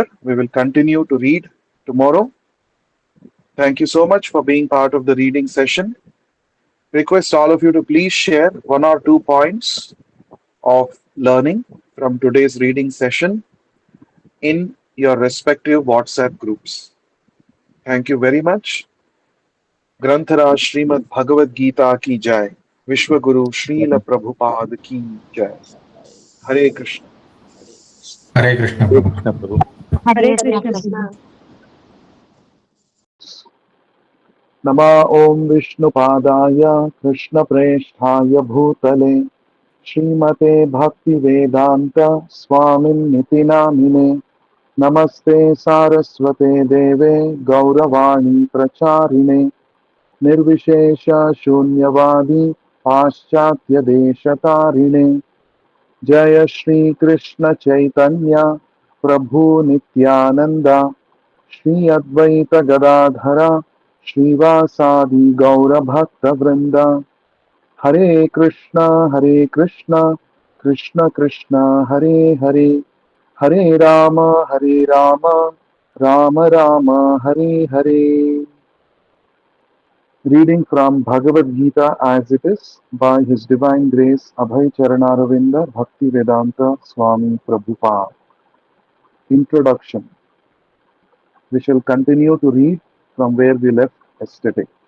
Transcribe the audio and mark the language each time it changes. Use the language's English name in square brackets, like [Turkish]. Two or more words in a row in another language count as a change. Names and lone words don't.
[English] We will continue to read tomorrow. Thank you so much for being part of the reading session. Request all of you to please share one or two points of learning from today's reading session in your respective WhatsApp groups. Thank you very much. [Hindi] ग्रंथराज श्रीमद् भगवद गीता की जय. विश्व गुरु श्रील प्रभुपाद की जय. हरे कृष्ण. हरे कृष्ण हरे प्रभु. कृष्ण प्रभु. Hare Hare Krishna. Krishna. [Sanskrit] नमः ओम विष्णुपादाय कृष्णप्रेष्ठाय भूतले श्रीमते भक्तिवेदांत स्वामिन्निति नामिने. नमस्ते सारस्वते देवे गौरवाणी प्रचारिणे निर्विशेष शून्यवादी पाश्चात्य देशतारिणे. जय श्री कृष्ण चैतन्य प्रभु नित्यानंद श्री अद्वैत गदाधर श्रीवासादि गौर भक्त वृंद. हरे कृष्ण कृष्ण कृष्ण हरे हरे हरे राम राम राम हरे हरे. [English] Reading from Bhagavad Gita as it is by His Divine Grace Abhay Charanaravinda Bhakti Vedanta Swami Prabhupada. Introduction. We shall continue to read from where we left yesterday.